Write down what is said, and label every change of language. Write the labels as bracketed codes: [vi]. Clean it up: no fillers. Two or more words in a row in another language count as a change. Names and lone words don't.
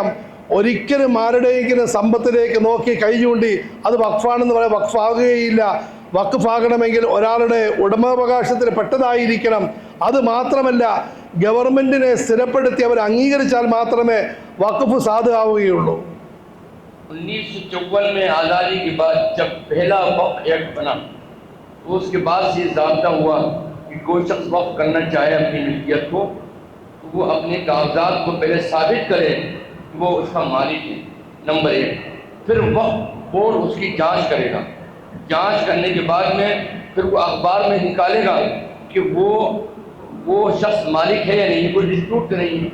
[ml] ഒരിക്കലും ആരുടെയെങ്കിലും സമ്പത്തിലേക്ക് നോക്കി കൈ ചൂണ്ടി അത് വഖഫാണെന്ന് പറയാൻ വഖഫാകുകയില്ല. വഖഫാകണമെങ്കിൽ ഒരാളുടെ ഉടമാവകാശത്തിൽ പെട്ടതായിരിക്കണം. അത് മാത്രമല്ല, ഗവൺമെൻറ്റിനെ സ്ഥിരപ്പെടുത്തി അവർ അംഗീകരിച്ചാൽ മാത്രമേ വഖഫ് സാധുവാവുകയുള്ളൂ. [hi] 1954 में आज़ादी के बाद जब पहला वक्फ एक्ट बना तो उसके बाद से ज़ाब्ता हुआ कि कोई शख्स वक्फ करना चाहे अपनी मिल्कियत को तो वो अपने कागजात को पहले साबित करे कि वो उसका मालिक है, नंबर 1। फिर वक्फ बोर्ड उसकी जांच करेगा। जांच करने के बाद में फिर वो अखबार में निकालेगा कि वो शख्स मालिक है या नहीं, कोई डिस्प्यूट नहीं है।